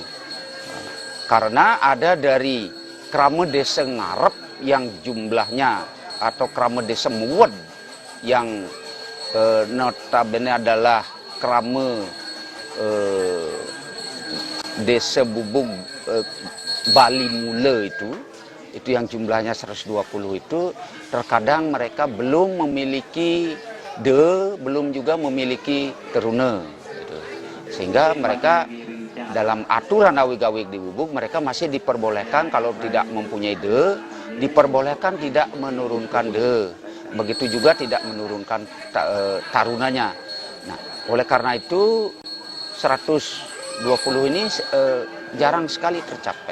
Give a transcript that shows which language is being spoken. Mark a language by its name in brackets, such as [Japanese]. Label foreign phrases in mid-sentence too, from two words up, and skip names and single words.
[Indonesian] Karena ada dari Krama Desa Ngarep yang jumlahnya atau Krama Desa Muwed yang notabene adalah Krama Desa Bugbug Bali Mule itu yang jumlahnya 120 itu terkadang mereka belum memiliki belum juga memiliki terune gitu. Sehingga mereka dalam aturan awig-awig di Bugbug mereka masih diperbolehkan kalau tidak mempunyai diperbolehkan tidak menurunkan begitu juga tidak menurunkan tarunanya. Nah, oleh karena itu 120 ini jarang sekali tercapai.